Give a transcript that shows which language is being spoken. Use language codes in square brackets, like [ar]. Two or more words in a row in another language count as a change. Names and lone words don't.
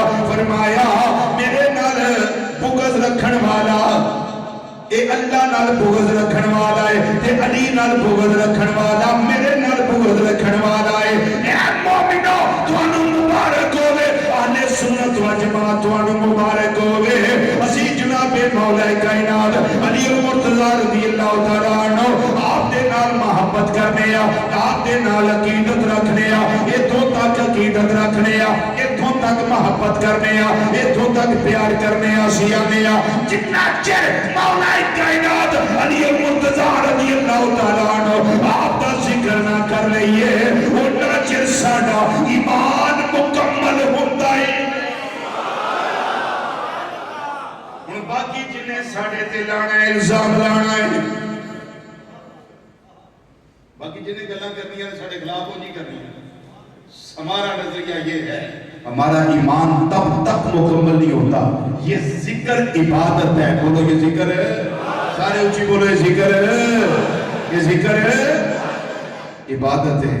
[pa] ਫ਼ਰਮਾਇਆ ਮੇਰੇ ਨਾਲ ਬੁਗ਼ਜ਼ ਰੱਖਣ ਵਾਲਾ ਏ ਅੱਲਾਹ ਨਾਲ ਬੁਗ਼ਜ਼ ਰੱਖਣ ਵਾਲਾ ਹੈ, ਤੇ ਅਲੀ ਨਾਲ ਬੁਗ਼ਜ਼ ਰੱਖਣ ਵਾਲਾ ਮੇਰੇ ਨਾਲ ਬੁਗ਼ਜ਼ ਰੱਖਣ ਵਾਲਾ ਹੈ। ਏ ਮੋਮਿਨੋ ਤੁਹਾਨੂੰ ਮੁਬਾਰਕ ਹੋਵੇ, ਅਹਿਲੇ ਸੁੰਨਤ ਵ ਜਮਾਤ ਤੁਹਾਨੂੰ ਮੁਬਾਰਕ ਹੋਵੇ। ਅਸੀਂ ਜਨਾਬੇ ਮੌਲਾ ਕਾਇਨਾਤ ਅਲੀ ਮੁਰਤਜ਼ਾ [ar] رضي الله تعالى عنه [pa] ਆਪ ਦੇ ਨਾਲ ਮੁਹੱਬਤ ਕਰਨੇ ਆਂ, ਆਪ ਦੇ ਨਾਲ ਅਕੀਦਤ ਰੱਖਣੇ ਆਂ, ਇੱਥੋਂ ਤੱਕ ਅਕੀਦਤ ਰੱਖਣੇ ਆਂ, ਇੱਥੋਂ ਤੱਕ ਮੁਹੱਬਤ ਕਰਨੇ ਆਂ, ਇੱਥੋਂ ਤੱਕ ਪਿਆਰ ਕਰਨੇ ਆਂ। ਅਸੀਂ ਆਖਨੇ ਆਂ ਜਿੰਨਾ ਚਿਰ ਮੌਲਾ ਕਾਇਨਾਤ ਅਲੀ ਮੁਰਤਜ਼ਾ [ar] رضي الله تعالى عنه [pa] ਆਪ ਦਾ ਜ਼ਿਕਰ ਨਾ ਕਰ ਲਈਏ, ਉਨ੍ਹਾਂ ਚਿਰ ਸਾਡਾ ਈਮਾਨ ਮੁਕੰਮਲ ਹੁੰਦਾ ਹੈ। ਹੁਣ ਬਾਕੀ ਜਿੰਨੇ ਸਾਡੇ ਤੇ ਲਾਉਣਾ ਹੈ, ਇਲਜ਼ਾਮ ਲਾਉਣਾ ਹੈ, ਬਾਕੀ ਜਿੰਨੇ ਗੱਲਾਂ ਕਰਨੀਆਂ ਸਾਡੇ ਖ਼ਿਲਾਫ਼ ਵੋ ਨਹੀਂ ਕਰਨੀ। [ur] ہمارا نظریہ یہ ہے، ہمارا ایمان تب تک مکمل نہیں ہوتا. یہ ذکر عبادت ہے. بولو یہ ذکر ہے، سارے اونچی بولو یہ ذکر ہے، یہ ذکر ہے، عبادت ہے.